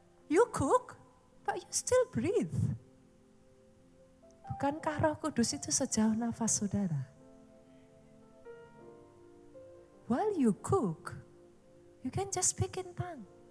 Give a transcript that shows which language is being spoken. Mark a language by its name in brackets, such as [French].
[English] You cook, but you still breathe. [Indonesian] Bukankah Roh Kudus itu sejauh nafas saudara? [English] While you cook, you can just speak in tongue.